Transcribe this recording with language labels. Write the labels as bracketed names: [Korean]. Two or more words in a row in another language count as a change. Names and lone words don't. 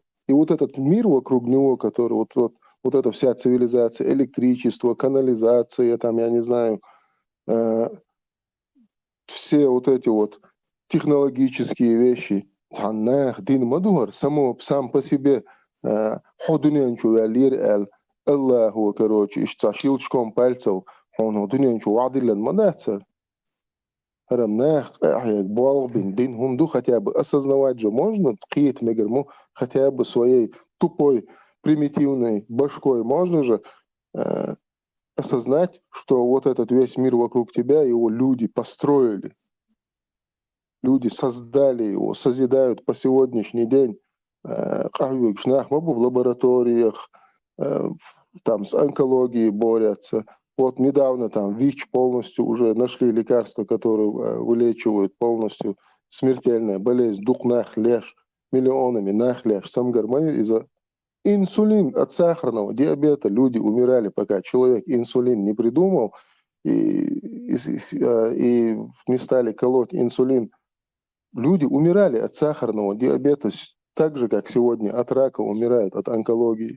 [Russian] И вот этот мир вокруг него, который вот эта вся цивилизация, электричество, канализация, там, я не знаю, все вот эти вот технологические вещи, сам по себе, Аллаху, короче, щелчком пальцев, он [Chechen] дунянчу вадилен мадацер. Рамнах, балбин, дин хунду [Russian] хотя бы осознавать же можно, [Chechen] ткиет мегерму [Russian] хотя бы своей тупой, примитивной башкой можно же осознать, что вот этот весь мир вокруг тебя, его люди построили. Люди создали его, созидают по сегодняшний день в лабораториях, там с онкологией борются. Вот недавно там ВИЧ полностью уже нашли лекарства, которые вылечивают полностью смертельная болезнь, [Chechen] духнах леш, миллионами нахлеш, самгармаю [Russian] из-за инсулин от сахарного диабета. Люди умирали, пока человек инсулин не придумал и не стали колоть инсулин. Люди умирали от сахарного диабета так же, как сегодня от рака умирают от онкологии.